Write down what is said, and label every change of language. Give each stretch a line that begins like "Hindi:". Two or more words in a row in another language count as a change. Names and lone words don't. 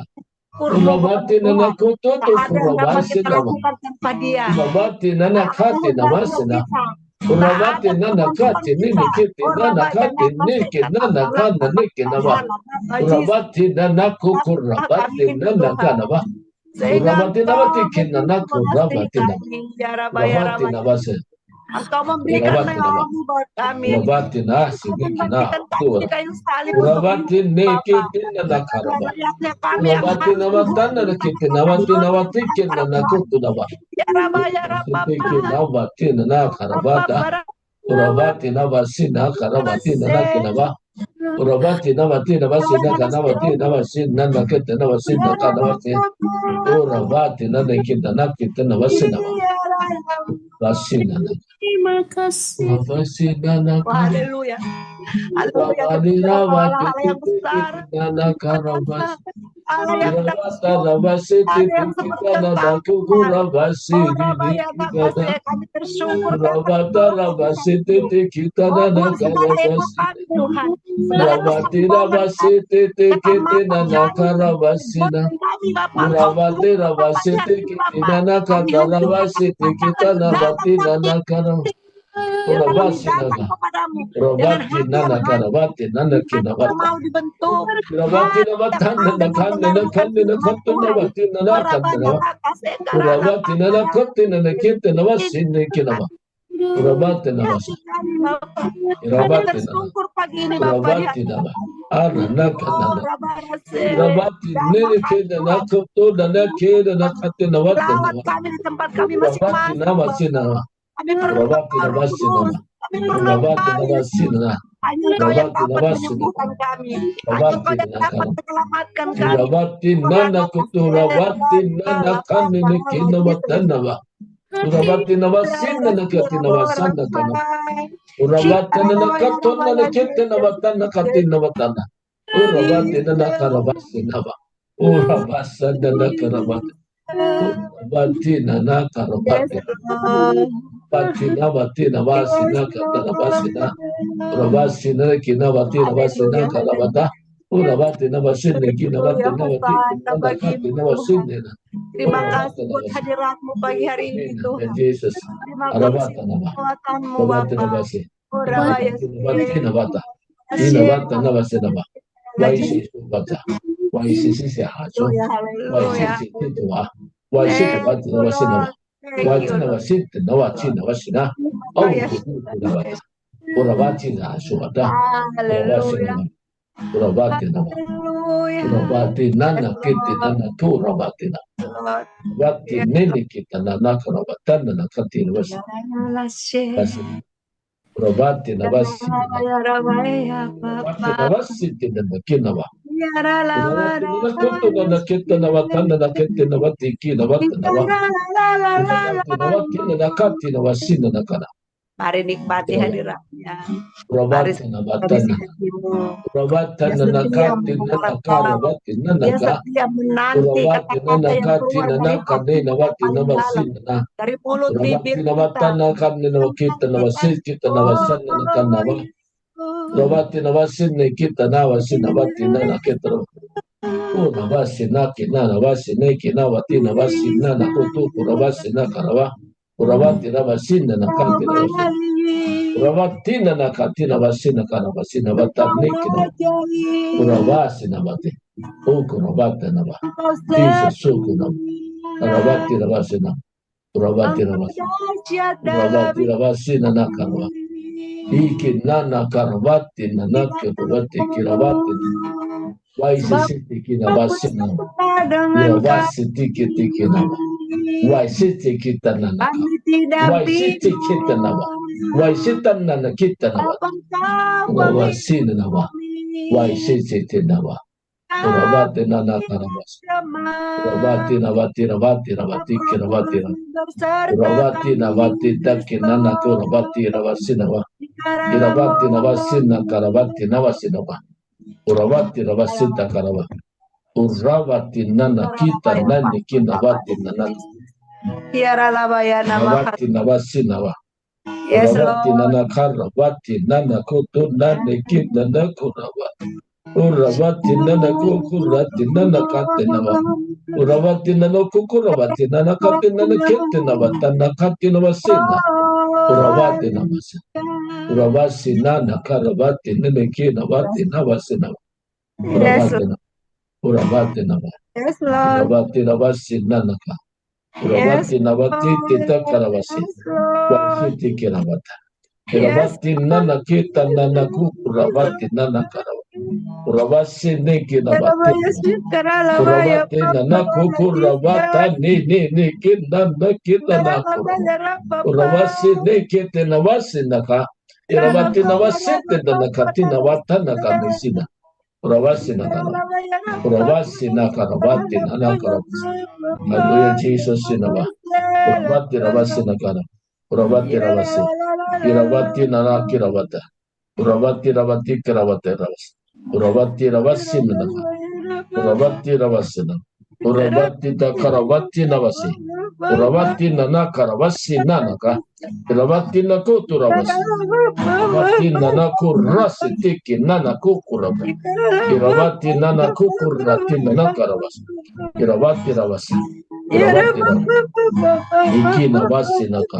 Indonesian: Uravatina na kututu kuravasina va. Uravatina na katina vasena. Uravati nana kati nini kiti nana kati niki nana kana niki nama. Uravati nana kukurabati nana kana ba. Uravati nama tiki nana kurabati nama. Uravati nama se. Engkau memberikan nyawamu buat kami. Uravati na sibiki na tua. Uravati niki nana karaba. Uravati nama tana kiti nama tina tiki nana kutu nama. Tiki nama tina na karabata. Urabati na vasina karabati na nakina ba. Urabati na vati na vasina kanavati na vasina na kete na vasina kanavati. Urabati na nakita nakita na vasina ba. Vasina na. Terima kasih. Vasina na kara. Haleluya. Urabati na vati kita na karabas. Urabata na vasiti kita na nakukura vasini kita na. Urabata na vasiti kita na nakarabas. Uravati ravasiti tikiti nana karavasina. Uravati ravasiti kiti nana kataravasiti kita navati nana karav. Uravasina ka. Uravati nana karavati nana kinavata. Uravati navatan nana kan nana kan nana katu navati nana kanava. Uravati nana kati nana kita navasini kinava. Uravati navasi. Uravati nana. Pagi ini Uravati nama, anak nama. Uravati nene keda nak tu dana keda nak kate nawat nama. kami di tempat kami Uravati masing-masing. nama si nama. Kami Uravati nama si nama. Uravati nama si nama. Hanya Engkau yang Uravati dapat nama si nama. menyembuhkan kami. Hanya Uravati Engkau yang nama dapat kana. menyelamatkan kami. Uravati nana kutu uravati nana kane ne kena watan nama. Uravati nama si nana kati nama sana kana. Uravati nana katu nana kete nama tana kati nama tana. Uravati nana karavasi nama. Uravasa nana karavati. Uravati nana karavati. Uravati navati navasi naka karavasi na. Uravasi nana kinavati navasi naka karavata. Uravati navasi naki navati navati nana kati navasi nana. Terima kasih buat hadiratmu pagi hari ini Tuhan. Jesus. Terima kasih Aravata nama. kekuatanmu Uravati Bapa. navasi. Rabaya Navati navata. Inavata navasi nama. Waisi subata. Waisi sisi hacho. Waisi sisi tuwa. Waisi kubati navasi nama. Waisi navasi nawachi navasi na. Au navata. Uravati na subata. Uravasi nama. Uravati nama. Uravati nana kiti nana tu uravati na. Uravati nini kita nana karavatan nana kati navasi. Uravati navasi. Uravati navasi nana kinava. Urawati na kutu na nakita na watanda na kete na watiki na watanda wa. Urawati na wati na nakati na wasina na kana. Mari nikmati hadiratnya. Urawati na watanda. Urawati na nakati na nakara wati na Dia naka. setia menanti Urawati na kata-kata yang nakati keluar na dari nakade na hati wati na paling dalam, wasina na. dari mulut Urawati bibir na kita. watanda kami na wakita na wasit kita na wasana na kana wa. Urawati na wasina kita na wasina wati na nakita. Urawasi na kina na wasi na kina wati na wasi na kutu urawasi na karawa. Urawati na wasina na kanti na wasi. Urawati na nakati na wasina kana wasina watarniki na urawasi na wati. Urawati na wa. Jesus suku na. Urawati na wasina. Urawati na wasina. Urawati na wasina na karawa. Iki nana karawati na nakirawati kirawati. Waisi siti na wasina. Urawasi tiki na wa. Waisi kita nana. Waisi kita na wa. Waisi nana kita na wa. Urawasi na wa. Waisi siti na wa. Urawati nana karawasi. Urawati na wati rawati rawati kirawati na. Urawati na wati taki nana kurawati rawasi na wa. Irawati na wasina karawati na wasina wa. Urawati rawasita karawa. Urawati nana kita nani kinawati nana. Tiara labaya nama. Urawati na wasina wa.
English: Yes, Urawati Lord. nana karawati nana kutu nani kita nana kurawa. Urawati nana kukurati nana kate nawa. Urawati nana kukurawati nana kate nana kete nawa. Tana kate nawa sina. Urawati na wasina. Urawasi nana karawati nana kinawati nawa sina. Urawati na. Urawati na wa. Yes, Lord. Urawati na wasi nana ka. Urawati na wati tita karawasi. Wasi kirawata. Urawati nana kita nana ku. Urawati nana karawa. Urawasi neki na wati. Urawati nana ku kurawata ni kita na kita na kurawa. Urawasi neki na wasi naka. Urawati na wasi tita na katina wata na kamisina. Urawasi na kana. Urawasi na karawati na karawasi. Hallelujah, Jesus sinaba. Urawati rawasi na kana. Urawati rawasi. Irawati na kirawata. Urawati rawati kirawata rawasi. Urawati rawasi na kana. Urawati rawasi na. Urawati ta karawati na wasi. Urawati na karawasi na naka. Urawati na kutu rawasi. Urawati na kurasi tiki na kukuraba. Irawati nana kukurati nana karawasi. Irawati rawasi. Irawati rawasi. Iki nawasi naka.